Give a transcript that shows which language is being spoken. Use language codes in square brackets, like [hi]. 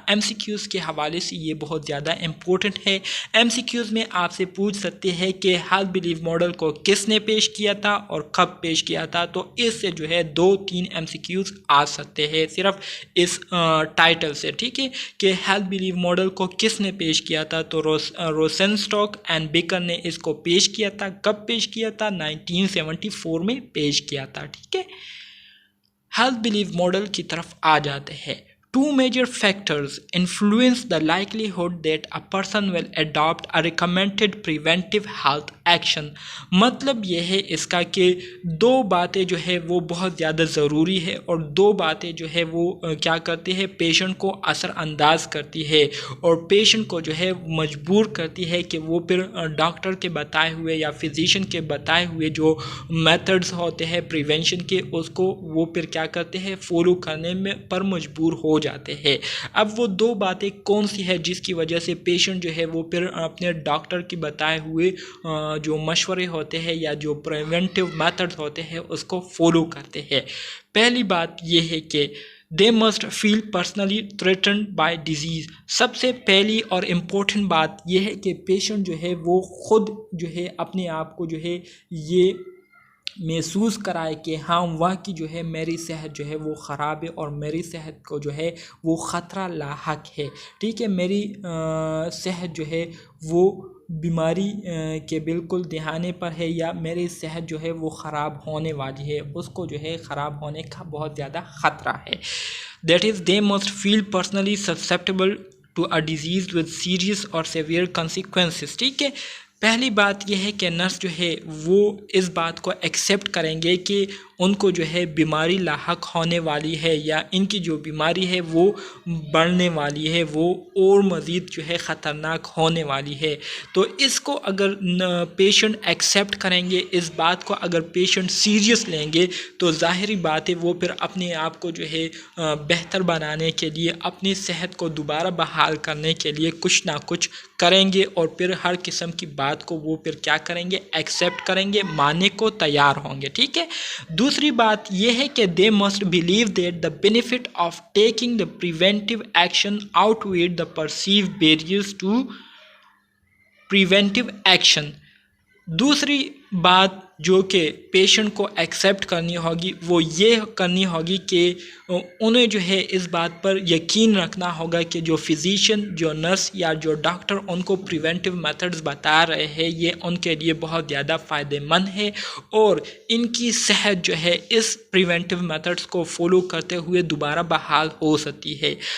[ur] M C Qs کے حوالے سے یہ بہت زیادہ امپورٹنٹ ہے. ایم سی کیوز میں آپ سے پوچھ سکتے ہیں کہ ہیلتھ بلیو ماڈل کو کس نے پیش کیا تھا اور کب پیش کیا تھا, تو اس سے جو ہے 2-3 ایم سی کیوز آ سکتے ہیں صرف اس ٹائٹل سے. ٹھیک ہے, کہ ہیلتھ بلیو ماڈل کو کس نے پیش کیا تھا, تو روسنسٹاک اینڈ بیکر نے اس کو پیش کیا تھا. کب پیش کیا تھا؟ 1974 میں پیش کیا تھا. ٹھیک ہے, ہیلتھ بلیو ماڈل کی طرف آ جاتے ہیں. [en] Two major factors influence the likelihood that a person will adopt a recommended preventive health action. [ur] مطلب یہ ہے اس کا کہ دو باتیں جو ہے وہ بہت زیادہ ضروری ہے اور دو باتیں جو ہے وہ کیا کرتی ہے, پیشنٹ کو اثر انداز کرتی ہے اور پیشنٹ کو جو ہے مجبور کرتی ہے کہ وہ پھر ڈاکٹر کے بتائے ہوئے یا فزیشین کے بتائے ہوئے جو میتھڈز ہوتے ہیں پریونشن کے, اس کو وہ پھر کیا کرتے ہیں, فالو کرنے میں پر مجبور ہو جاتے ہیں. اب وہ دو باتیں کون سی ہے جس کی وجہ سے پیشنٹ جو ہے وہ پھر اپنے ڈاکٹر کی بتائے ہوئے جو مشورے ہوتے ہیں یا جو پریونٹیو میتھڈ ہوتے ہیں اس کو فالو کرتے ہیں. پہلی بات یہ ہے کہ [en] they must feel personally threatened by disease. [ur] سب سے پہلی اور امپورٹنٹ بات یہ ہے کہ پیشنٹ جو ہے وہ خود جو ہے اپنے آپ کو جو ہے یہ محسوس کرائے کہ ہاں واقعی جو ہے میری صحت جو ہے وہ خراب ہے اور میری صحت کو جو ہے وہ خطرہ لاحق ہے. ٹھیک ہے, میری صحت جو ہے وہ بیماری کے بالکل دہانے پر ہے یا میری صحت جو ہے وہ خراب ہونے والی ہے, اس کو جو ہے خراب ہونے کا بہت زیادہ خطرہ ہے. [en] That is, they must feel personally susceptible to a disease with serious or severe consequences. [ur] ٹھیک ہے, پہلی بات یہ ہے کہ نرس جو ہے وہ اس بات کو ایکسیپٹ کریں گے کہ ان کو جو ہے بیماری لاحق ہونے والی ہے یا ان کی جو بیماری ہے وہ بڑھنے والی ہے, وہ اور مزید جو ہے خطرناک ہونے والی ہے. تو اس کو اگر پیشنٹ ایکسیپٹ کریں گے, اس بات کو اگر پیشنٹ سیریس لیں گے, تو ظاہری بات ہے وہ پھر اپنے آپ کو جو ہے بہتر بنانے کے لیے, اپنی صحت کو دوبارہ بحال کرنے کے لیے کچھ نہ کچھ کریں گے اور پھر ہر قسم کی بات کو وہ پھر کیا کریں گے, ایکسیپٹ کریں گے, ماننے کو تیار ہوں گے. ٹھیک ہے, دوسری بات یہ ہے کہ [en] they must believe that the benefit of taking the preventive action outweigh the perceived barriers to preventive action. [ur] دوسری بات جو کہ پیشنٹ کو ایکسیپٹ کرنی ہوگی وہ یہ کرنی ہوگی کہ انہیں جو ہے اس بات پر یقین رکھنا ہوگا کہ جو فزیشین، جو نرس یا جو ڈاکٹر ان کو پریونٹیو میتھڈز بتا رہے ہیں یہ ان کے لیے بہت زیادہ فائدہ مند ہے اور ان کی صحت جو ہے اس پریونٹیو میتھڈز کو فالو کرتے ہوئے دوبارہ بحال ہو سکتی ہے۔